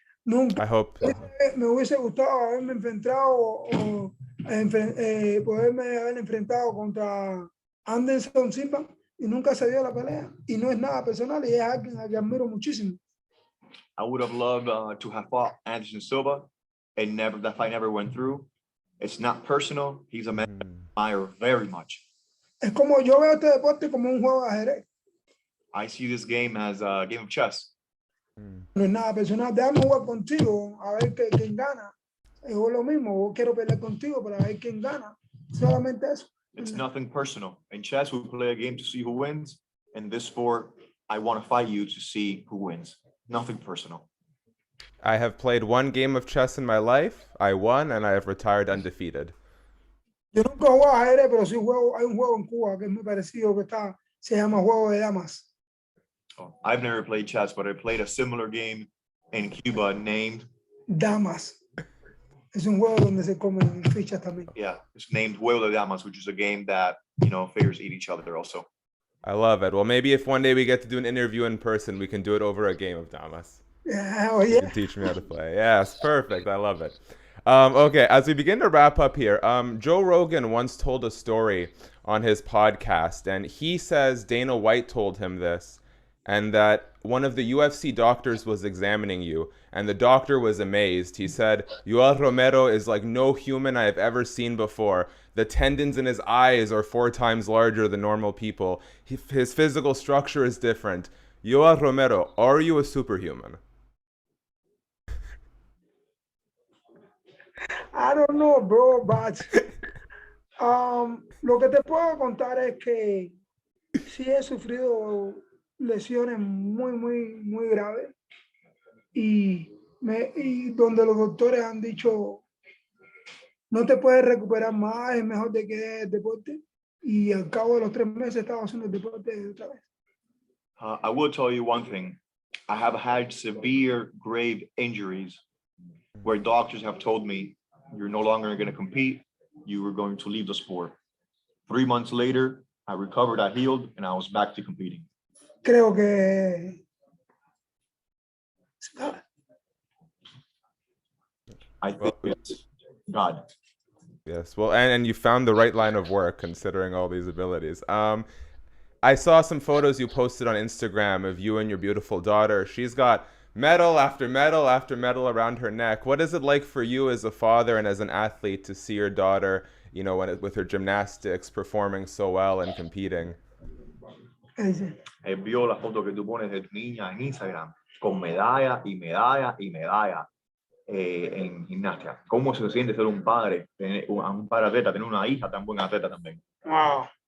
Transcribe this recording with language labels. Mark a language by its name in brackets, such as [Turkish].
[Spanish] Nunca [English] I hope. [Spanish] me hubiese gustado haberme enfrentado o poderme haber enfrentado contra Anderson Silva y nunca se dio la pelea. Y no es nada personal y es alguien a quien admiro muchísimo. [English] I would have loved to have fought Anderson Silva, and that fight never went through. It's not personal. He's a man I admire very much. [Spanish] Es como yo veo este deporte como un juego de ajedrez. [English] I see this game as a game of chess. [Spanish] No es nada personal. Déjame jugar contigo a ver quién gana. Es lo mismo. Quiero pelear contigo para ver quién gana. Solamente eso. [English] It's nothing personal. In chess, we play a game to see who wins. In this sport, I want to fight you to see who wins. Nothing personal. I have played one game of chess in my life. I won, and I have retired undefeated. [Spanish] Yo nunca juego ajedrez, pero sí hay un juego en Cuba que es muy parecido que se llama Juego de Damas. [English] Oh, I've never played chess, but I played a similar game in Cuba named [Spanish] Damas. Es un juego donde se comen fichas también. [English] Yeah, it's named Juego de Damas, which is a game that, figures eat each other also. I love it. Well, maybe if one day we get to do an interview in person, we can do it over a game of damas. Yeah, oh, yeah. You can teach me how to play. Yes, perfect. I love it. Okay, as we begin to wrap up here, Joe Rogan once told a story on his podcast, and he says Dana White told him this, and that one of the UFC doctors was examining you, and the doctor was amazed. He said, Yoel Romero is like no human I have ever seen before. The tendons in his eyes are 4 times larger than normal people. His physical structure is different. Yoel Romero, are you a superhuman? I don't know, bro, but [Spanish] lo que te puedo contar es que sí he sufrido lesiones muy graves y donde los doctores han dicho no te puedes recuperar más, es mejor de que el deporte, y al cabo de los 3 meses estaba haciendo el deporte otra vez. [English] I will tell you one thing. I have had severe, grave injuries where doctors have told me you're no longer going to compete. You were going to leave the sport. 3 months later, I recovered, I healed, and I was back to competing. [Spanish] Creo que [English] I think it's God. Yes, well, and you found the right line of work considering all these abilities. I saw some photos you posted on Instagram of you and your beautiful daughter. She's got medal after medal after medal around her neck. What is it like for you as a father and as an athlete to see your daughter, with her gymnastics performing so well and competing? [Spanish] Vio la foto que tú pones de tu niña en Instagram con medalla y medalla y medalla en gimnasia. ¿Cómo se siente ser un padre, tener un padre atleta, tener una hija tan buena atleta también? [English] Wow.